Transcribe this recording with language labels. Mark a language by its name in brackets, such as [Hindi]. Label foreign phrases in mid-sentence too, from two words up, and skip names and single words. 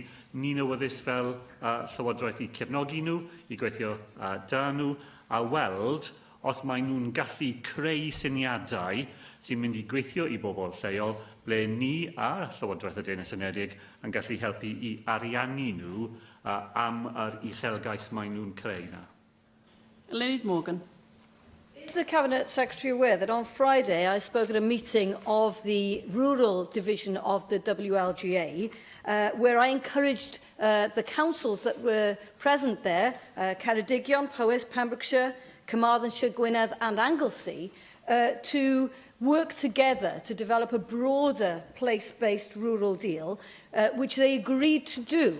[Welsh] Ni'n awyddus fel Llywodraeth i cefnogi nhw, i gweithio da nhw, a weld os mae nhw'n gallu creu syniadau sy'n mynd i gweithio i bobl lleol, ble ni a Llywodraeth y Deyrnas Unedig yn gallu helpu i ariannu nhw am yr uchelgais mae nhw'n creu yna. [English] Lynyd Morgan. Is the Cabinet Secretary aware that on Friday I spoke at a meeting of the rural division of the WLGA, where I encouraged the councils that were present there, Ceredigion, Powys, Pembrokeshire, Carmarthenshire, Gwynedd and Anglesey, to work together to develop a broader place-based rural deal, which they agreed to do.